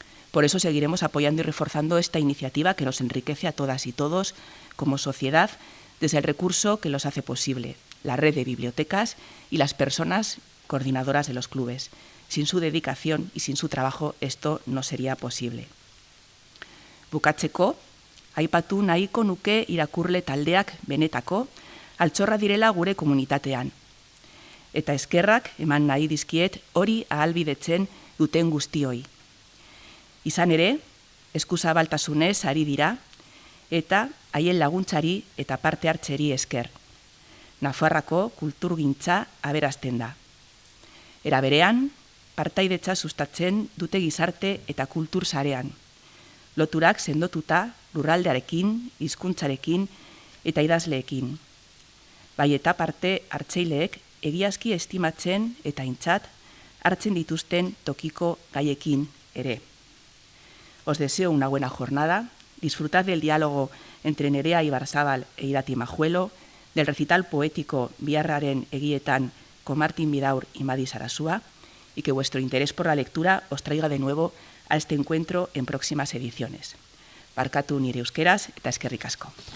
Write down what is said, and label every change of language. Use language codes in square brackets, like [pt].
[es] Por eso seguiremos apoyando y reforzando esta iniciativa que nos enriquece a todas y todos como sociedad desde el recurso que los hace posible, la red de bibliotecas y las personas coordinadoras de los clubes. Sin su dedicación y sin su trabajo esto no sería posible. [eu] Bukatzeko, aipatu nahiko nuke irakurle taldeak benetako, altxorra direla gure komunitatean. Eta eskerrak eman nahi dizkiet hori ahalbidetzen duten guztioi. Izan ere, eskuzabaltasunez ari dira, eta haien laguntzari eta parte hartzeri esker. Nafarroako kulturgintza aberazten da. Era berean, partaidetza sustatzen dute gizarte eta kultur sarean. Loturak sendotuta lurraldearekin, hizkuntzarekin eta idazleekin. Bai eta parte hartzaileek egiazki estimatzen eta aintzat hartzen dituzten tokiko gaiekin ere. [es] Os deseo una buena jornada, disfrutad del diálogo entre Nerea Ibarzabal e Irati Majuelo, del recital poético Biarraren egietan con Martín Vidaur y Madi Sarasúa, y que vuestro interés por la lectura os traiga de nuevo a este encuentro en próximas ediciones. [eu] Barkatu nire euskeraz eta eskerrik asko.